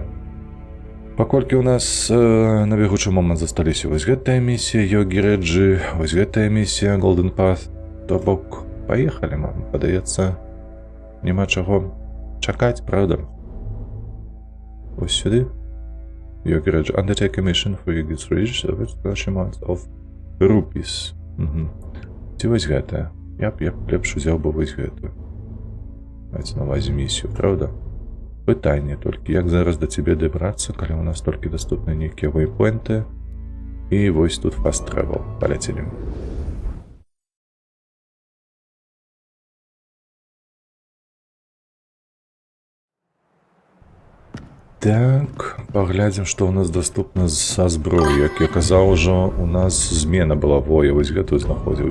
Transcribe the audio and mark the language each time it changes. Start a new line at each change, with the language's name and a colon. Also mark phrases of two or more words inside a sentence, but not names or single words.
Belarusian: Паколькі ў нас на бегучы момант засталіся вось гэтая місія Йогі Реджі, вось гэтая місія Golden Path, то бок паехалі, нам падаецца, няма чаго чакаць, правда? Ось сюды. Йогі Реджі.
English: Undertake a mission for Yogi Reджі with special amounts of rupees.
Belarusian: Ці вось гэтая. Я б лепш узяў бы вось гэтую. Маецца на ўвазе місію, правда? Пытанне толькі, як зараз да цябе дабрацца, калі ў нас толькі даступны нейкія вейпоінты. І вось тут
English: fast travel.
Belarusian: Паляцелі. Так, паглядзім, што ў нас даступна са зброі. Як я казаў ужо, у нас змена была. Во, я вось гэтую знаходзіў.